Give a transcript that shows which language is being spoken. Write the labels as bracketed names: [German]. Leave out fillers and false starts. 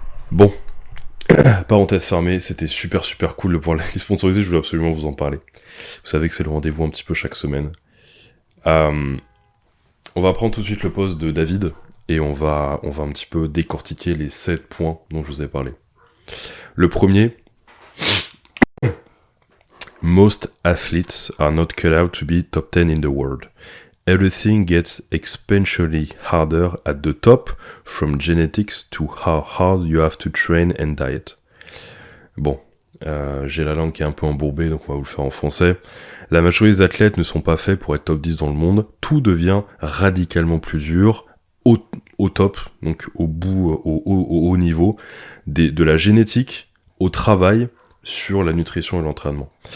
[French] Bon. Parenthèse fermée, c'était super cool de pouvoir les sponsoriser, je voulais absolument vous en parler. Vous savez que c'est le rendez-vous un petit peu chaque semaine. On va prendre tout de suite le post de David, et on va un petit peu décortiquer les 7 points dont je vous ai parlé. Le premier, [English] most athletes are not cut out to be top 10 in the world. Everything gets exponentially harder at the top, from genetics to how hard you have to train and diet. [French] Bon, j'ai la langue qui est un peu embourbée, donc on va vous le faire en français. La majorité des athlètes ne sont pas faits pour être top 10 dans le monde. Tout devient radicalement plus dur au top, donc au bout, au haut niveau, de la génétique au travail sur la nutrition et l'entraînement.